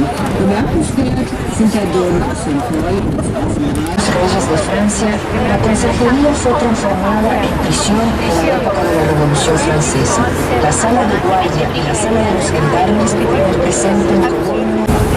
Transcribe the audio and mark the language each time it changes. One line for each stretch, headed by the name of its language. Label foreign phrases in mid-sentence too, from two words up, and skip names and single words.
German: Bemerkenswert sind der Dom Saint-Paul und das Arsenal.
Spanish: Reyes de Francia, la consejería fue transformada en prisión en la época de la Revolución Francesa. La sala de guardia y la sala de los gendarmes representan como